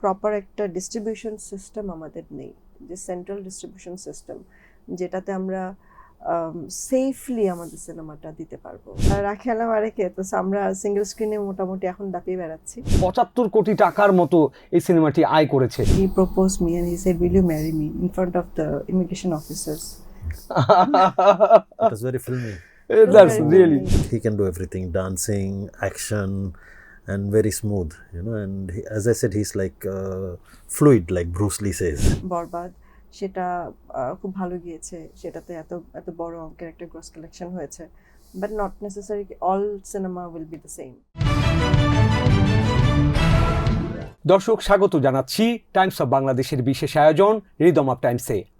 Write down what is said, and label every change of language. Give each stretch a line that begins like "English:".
Bangla: Proper একটা distribution system আমাদের নেই, যে সেন্ট্রাল ডিস্ট্রিবিউশন সিস্টেম যেটাতে আমরা সেফলি আমাদের সিনেমাটা দিতে পারবো। আর রাখেলা মারেকে তো আমরা সিঙ্গেল স্ক্রিনে মোটামুটি এখন দাপিয়ে বেড়াচ্ছি। ৭৫ কোটি টাকার মতো এই সিনেমাটি আয় করেছে।
English: He proposed me and he said, "Will you marry me?" in front of the immigration officers. It was very filmy. That's very really filmy. He can do everything, dancing, action, and very smooth, and as I said, he's like fluid, like Bruce Lee says.
Bangla: বরবাদ সেটা খুব ভালো গিয়েছে, সেটাতে এত এত বড় অঙ্কের একটা গ্রস কালেকশন হয়েছে,
English: But not necessary all cinema will be the same.
Bangla: দর্শক স্বাগত জানাচ্ছি টাইমস অফ বাংলাদেশের বিশেষ আয়োজন রিদম অফ টাইমসে।